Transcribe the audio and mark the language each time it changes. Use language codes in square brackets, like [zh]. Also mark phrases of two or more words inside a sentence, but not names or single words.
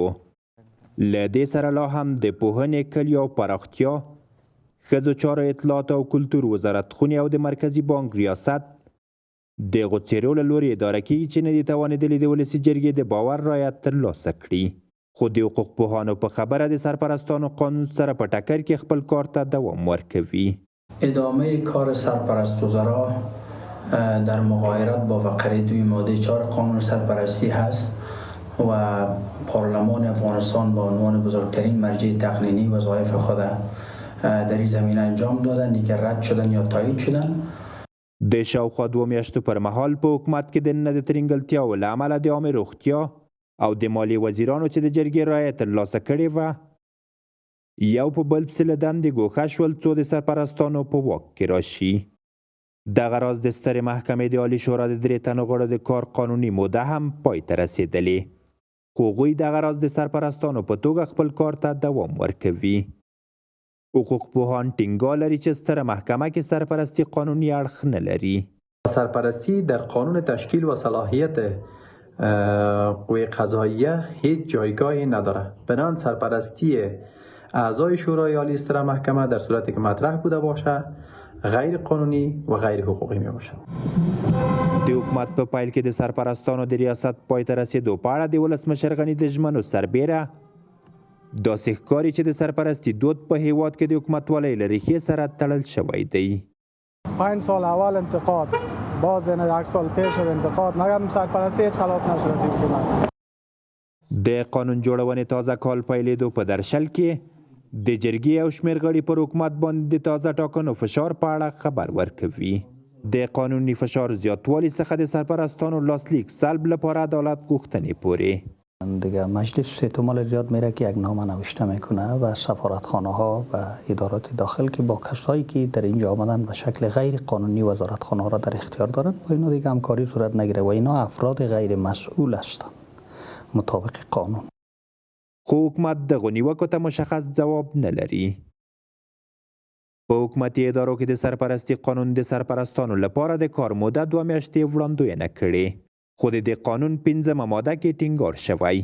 [ps] له دې سره لا هم د پوهنې، کلیو او پراختیا، ښځو چارو اطلاعات او کلتور وزارت خونې او د مرکزي بانک ریاست دغو څیرو له لوري اداره کیږي چې نه دي توانېدلي د ولسي جرګې د باور رعایت ترلاسه کړي. خو د حقوق پوهانو په خبره د سرپرستانو قانون سره په ټکر کې خپل کار ته دوام ورکوي. [fa] ادامه کار سرپرست وزرا در مغایرت با فقره 2 ماده 4 قانون سرپرستی هست و پارلمان افغانستان با عنوان بزرگترین مرجع تقنینی وظایف خود در این زمینه انجام دادن که رد شدن یا تایید شدن. [ps] د شاوخوا 2 میاشتو پر مهال په حکومت کې د نه د ترنګلتیاو له امله د عامه روغتیا او د مالیې وزیرانو چې د جرګې رعایت ترلاسه کړې وه یو په بل پسې له دندې ګوښه شول څو د سرپرستانو په واک کې راشي. دغه راز د سترې محکمې د عالي شورا د 3 تنو غړو د کار قانوني موده هم پای ته رسېدلې خو هغوی دغه راز د سرپرستانو په توګه خپل کار ته دوام ورکوي. حقوق پوهان ټینګار لري چې ستره محکمه کې سرپرستی قانوني اړخ نه لري. [fa] سرپرستی در قانون تشکیل و صلاحیت قوه قضاییه هیچ جایگاهی نداره. بنابراین سرپرستی اعضای شورای عالی [ps] ستره محکمه [fa] در صورتی که مطرح بوده باشه غیر قانونی و غیر حقوقی می باشد. [ps] د حکومت په پایل کې د سرپرستانو د ریاست پای ته رسېدو په اړه د ولسمشر غني د ژمنو سربیره داسې ښکاري چې د سرپرستي دود په هیواد کې د حکومتولۍ له ریښې سره تړل شوی دی. [fa] 5 سال اول انتقاد، باز 8 سال تیر شد انتقاد، مگر سرپرستی هیچ خلاص نشد از حکومت. [ps] د قانون جوړونې تازه کال پیلېدو په درشل کې د جرګې او شمېر غړي پر حکومت باندې د تازه ټاکنو فشار په اړه خبر ورکوي. د قانوني فشار زیاتوالي څخه د سرپرستانو لاسلیک سلب لپاره عدالت غوښتنې پورې. [fa] دیگه مجلس احتمال زیاد میره که یک نامه نوشته میکنه و سفارتخانه ها و ادارات داخل که با کسایی که در اینجا آمدن به شکل غیر قانونی وزارتخانه ها را در اختیار دارند با اینا دیگه همکاری صورت نگیره و اینا افراد غیر مسئول هستند مطابق قانون. [ps] خو حکومت دغو نیوکو ته مشخص ځواب نه لري. په حکومتي ادارو کې د سرپرستي قانون د سرپرستانو لپاره د کار موده 2 میاشتې وړاندوینه کړې خو د دې قانون 5مه ماده کې ټینګار شوی.